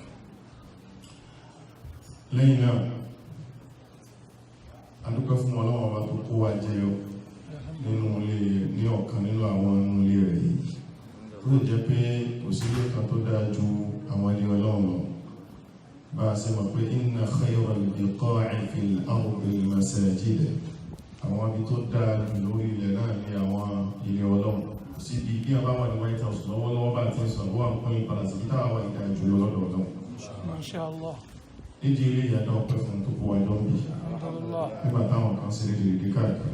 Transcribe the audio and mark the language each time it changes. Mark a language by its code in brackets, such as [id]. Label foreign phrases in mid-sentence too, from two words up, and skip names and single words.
[yo] Lẹ́yìn náà adúpẹ́ fún Ọlọ́run ọba tó kó wa jẹyọ nínú ilé ní ọ̀kan nínú àwọn ilé rẹ̀ yìí. Ó lè jẹ́ pé kò sí ilé kan tó dáa ju àwọn ilé Ọlọ́run lọ. Bá a ṣe mọ̀ pé [ar] إن خير البقاع في الأرض المساجد. [yo] Àwọn ibi tó dáa jù lórí ilẹ̀ náà ní àwọn ilé Ọlọ́run. Sí ibi bí a bá wà ní White House lọ́wọ́lọ́wọ́ bá ti ń sọ̀rọ̀ wà ń pín ìpadà sí kíta àwọn ìdá jùlọ lọ́dọ̀ Ọlọ́run. [ar] ما شاء الله. [yo] Nídìí ilé ìyàtọ̀ ọpẹ́ fún tó kó wa jọ ń bì. Nígbà táwọn kan sí lédè lédè káàkiri.